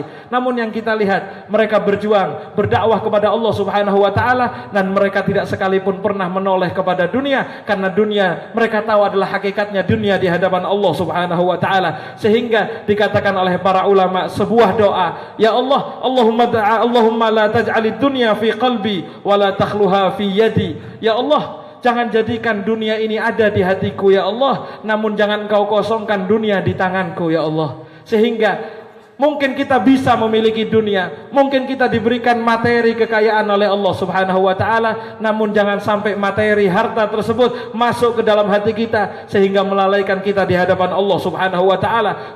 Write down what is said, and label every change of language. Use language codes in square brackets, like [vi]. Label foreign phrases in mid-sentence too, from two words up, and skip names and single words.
[id] Namun yang kita lihat, mereka berjuang, berdakwah kepada [ar] الله سبحانه وتعالى, [id] dan mereka tidak sekalipun pernah menoleh kepada dunia, karena dunia mereka tahu adalah hakikatnya dunia di hadapan [ar] الله سبحانه وتعالى. [id] Sehingga dikatakan oleh para ulama sebuah doa, [ar] "يا الله, اللهم لا تجعل الدنيا في قلبي ولا تخلها في يدي." يا الله, [id] jangan jadikan dunia ini ada di hatiku [ar] يا الله, [id] namun jangan Engkau kosongkan dunia di tanganku [ar] يا الله. [id] Sehingga mungkin kita bisa memiliki dunia, mungkin kita diberikan materi kekayaan oleh [ar] الله سبحانه وتعالى, [id] namun jangan sampai materi harta tersebut masuk ke dalam hati kita sehingga melalaikan kita di hadapan [ar] الله سبحانه وتعالى.